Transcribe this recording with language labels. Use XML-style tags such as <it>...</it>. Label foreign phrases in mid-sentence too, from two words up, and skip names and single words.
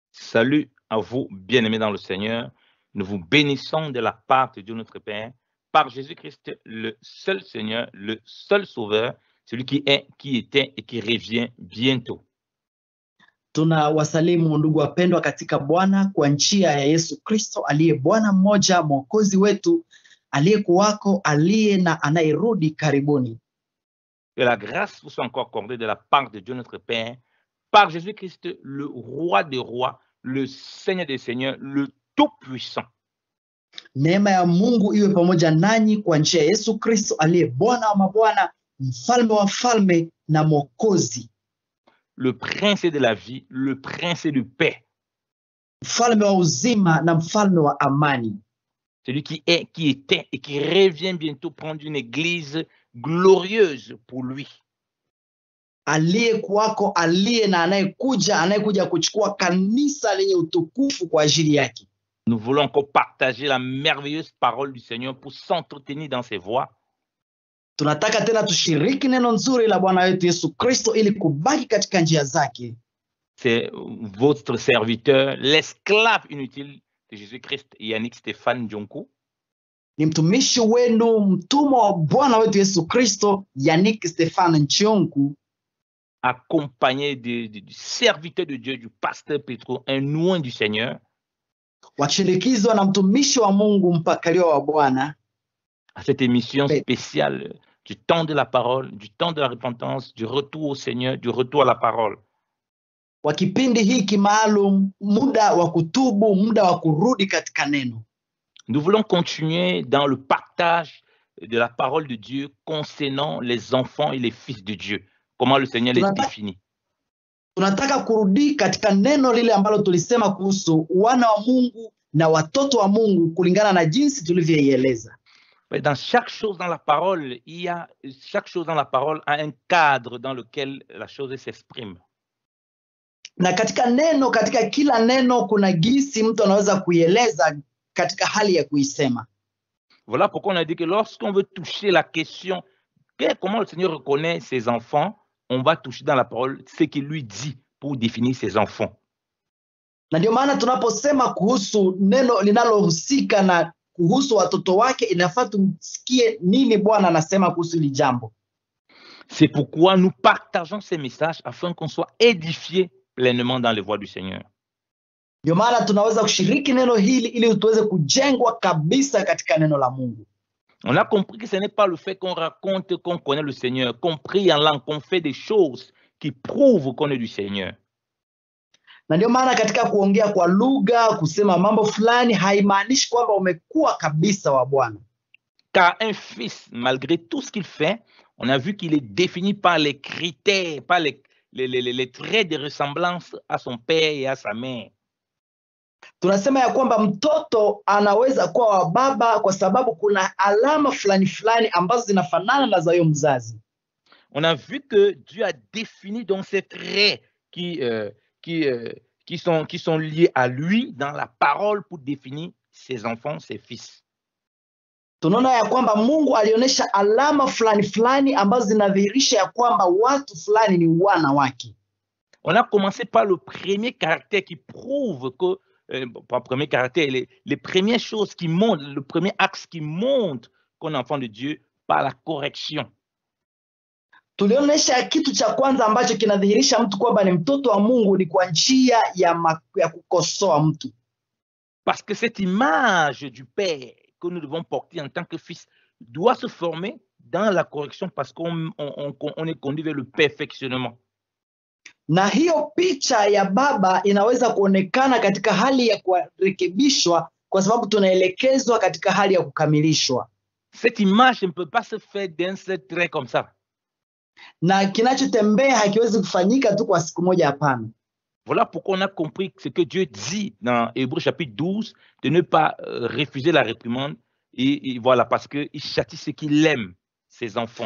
<fr>Salut à vous, bien-aimés dans le Seigneur. Nous vous bénissons de la part de Dieu notre Père, par Jésus-Christ, le seul Seigneur, le seul Sauveur, celui qui est, qui était et qui revient bientôt.</fr> <sw>Tunawasalimu ndugu wapendwa katika Bwana kwa njia ya Yesu Kristo aliye Bwana mmoja, Mwokozi wetu, aliyekuwako, aliye na anayerudi karibuni.</sw> <fr>Que la grâce vous soit encore accordée de la part de Dieu notre Père, par Jésus-Christ, le Roi des rois, le Seigneur des seigneurs, le Tout-Puissant.</fr> <sw>Neema ya Mungu iwe pamoja nanyi kwa njia ya Yesu Kristo aliye Bwana wa mabwana, Mfalme wa falme na Mwokozi.</sw> <fr>Le Prince de la vie, le Prince de paix.</fr> <sw>Mfalme wa uzima na mfalme wa amani.</sw> <fr>Celui qui est, qui était et qui revient bientôt prendre une église glorieuse pour lui.</fr> <sw>Aliyekuwako, aliye na anayekuja kuchukua kanisa lenye utukufu kwa ajili yake.</sw> <fr>Nous voulons encore partager la merveilleuse parole du Seigneur pour s'entretenir dans ses voies.</fr> <sw>Tunataka tena tushiriki neno nzuri la Bwana wetu Yesu Kristo ili kubaki katika njia zake.</sw> <fr>C'est votre serviteur, l'esclave inutile de Jésus-Christ, Yannick Stéphane Djonkou.</fr> <sw>Ni mtumishi wenu, mtumwa wa Bwana wetu Yesu Kristo, Yannick Stéphane Djonkou,</sw> <fr>accompagné du serviteur de Dieu, du pasteur Petro, un oint du Seigneur.</fr> <sw>Wakishirikizwa na mtumishi wa Mungu, mpakaliwa wa Bwana.</sw> <fr>À cette émission spéciale du temps de la parole, du temps de la repentance, du retour au Seigneur, du retour à la parole.</fr> <sw>Wa kipindi hiki maalum, muda wa kutubu, muda wa kurudi katika neno.</sw> <fr>Nous voulons continuer dans le partage de la parole de Dieu concernant les enfants et les fils de Dieu. Comment le Seigneur les définit.</fr> <sw>Tunataka kurudi katika neno lile ambalo tulisema kuhusu wana wa Mungu na watoto wa Mungu kulingana na jinsi tulivyoieleza.</sw> <fr>Dans chaque chose dans la parole, chaque chose dans la parole a un cadre dans lequel la chose s'exprime.</fr> <sw>Na katika neno, katika kila neno kuna gisi mtu anaweza kuieleza katika hali ya kuisema.</sw> <fr>Voilà pourquoi on a dit que lorsqu'on veut toucher la question comment le Seigneur reconnaît ses enfants, on va toucher dans la parole ce qu'il lui dit pour définir ses enfants.</fr> <sw>Na ndio maana tunaposema kuhusu neno linalohusika na kuhusu watoto wake, inafaa tumsikie nini Bwana anasema kuhusu hili jambo.</sw> <fr>C'est pourquoi nous partageons ces messages afin qu'on soit édifié pleinement dans les voies du Seigneur.</fr> <sw>Ndio maana tunaweza kushiriki neno hili ili tuweze kujengwa kabisa katika neno la Mungu.</sw> <fr>On a compris que ce n'est pas le fait qu'on raconte qu'on connaît le Seigneur, qu'on prie en langue, qu'on fait des choses qui prouvent qu'on est du Seigneur.</fr> <sw>Na ndio maana katika kuongea kwa lugha, kusema mambo fulani haimaanishi kwamba umekuwa kabisa wa Bwana.</sw> <fr>Car un fils, malgré tout ce qu'il fait, on a vu qu'il est défini par les critères, par les traits de ressemblance à son père et à sa mère.</fr> <sw>Tunasema ya kwamba mtoto anaweza kuwa wa baba kwa sababu kuna alama fulani fulani ambazo zinafanana na za huyo mzazi.</sw> <fr>On a vu que Dieu a défini donc ces traits qui sont liés à lui dans la parole pour définir ses enfants, ses fils.</fr> <sw>Tunaona ya kwamba Mungu alionyesha alama fulani fulani ambazo zinadhihirisha ya kwamba watu fulani ni wana wake.</sw> <fr>On a commencé par le premier caractère qui prouve que pas le premier caractère, les premières choses qui montrent, le premier axe qui montre qu'on est enfant de Dieu par la correction.</fr> <sw>Tulionyesha kitu cha kwanza ambacho kinadhihirisha mtu kwamba ni mtoto wa Mungu ni kwa njia ya kukosoa mtu.</sw> <fr>Parce que cette image du Père que nous devons porter en tant que fils doit se former dans la correction parce qu'on est conduit vers le perfectionnement.</fr> <sw>Na hiyo picha ya baba inaweza kuonekana katika hali ya kurekebishwa kwa sababu tunaelekezwa katika hali ya kukamilishwa.</sw> <fr>Cette image ne peut pas se faire d'un seul trait comme ça.</fr> <sw>Na kinachotembea hakiwezi kufanyika tu kwa siku moja, hapana.</sw> <fr>Voilà pourquoi on a compris ce que Dieu dit dans Hébreux chapitre 12 de ne pas refuser la réprimande et voilà parce que il châtie ceux qu'il aime, ses enfants.</fr>